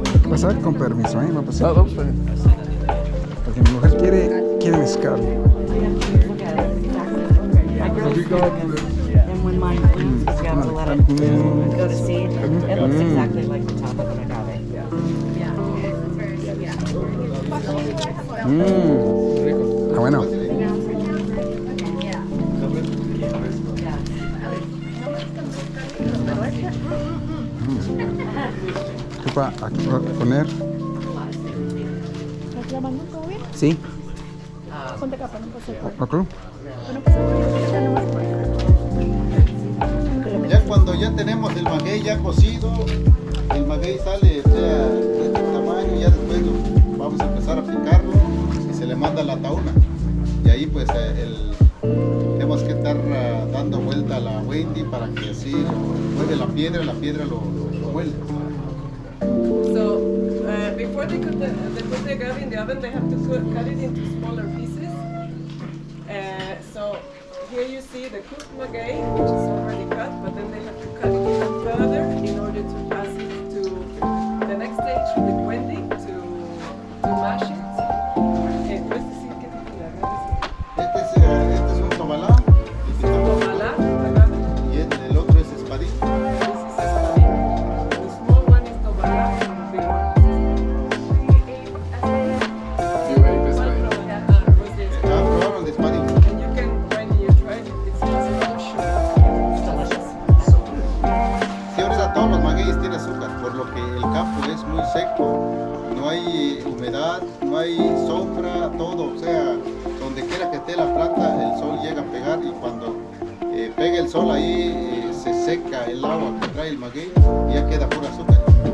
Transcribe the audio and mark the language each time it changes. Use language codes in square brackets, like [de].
[es] Pasar con permiso, ¿eh? Va a pasar. No, vamos para allá. Porque mi mujer quiere mezcal. [en] My girl is and when mine blooms, you have to let it go to seed. It looks exactly like the top of an agave. [es] Está bueno. Ocupa aquí poner. ¿Estás grabando todo bien? Sí. Ponte acá para no pasar. Ok. Bueno, pues acá nomás. Ya cuando ya tenemos el maguey ya cocido, el maguey sale, o sea, de este tamaño, ya después vamos a empezar a picarlo y se le manda a la tauna. Y ahí pues tenemos que estar dando vuelta a la Wendy para que así mueve la piedra lo muele. [en] So before they put the agave in the oven, they have to cut it into smaller pieces. So here you see the cooked maguey, which is already cut, but then they have to cut it even further in order to pass it to the next stage with Wendy to mash it. [es] ¿Puedes decir qué tipo de agave es? Este es un tobalá, Tobalá, agave. y el otro es espadín. [en] This is espadín. The small one is tobalá, and the big one is You ate this way. [es] Probaron de espadín. [en] and you can, when you try it, it's also sugar. It's delicious. [es] Sí, ahorita todos los magueyes tienen azúcar, por lo que el campo es muy seco, no hay humedad, no hay sombra, todo, o sea, donde quiera que esté la planta, el sol llega a pegar y cuando pega el sol ahí se seca el agua que trae el maguey y ya queda pura azúcar.